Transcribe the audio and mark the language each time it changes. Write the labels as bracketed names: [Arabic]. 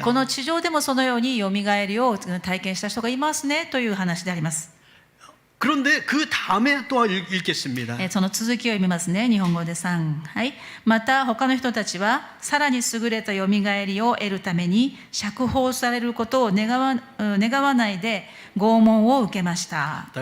[Japanese] この地上でもそのようによみがえりを体験した人がいますねという話であります。 [Korean] 그런데 그 다음에 또 읽겠습니다. [Japanese] その続きを読みますね。日本語で3。はい。また他の人たちはさらに優れたよみがえりを得るために釈放されることを願わないで拷問を受けました。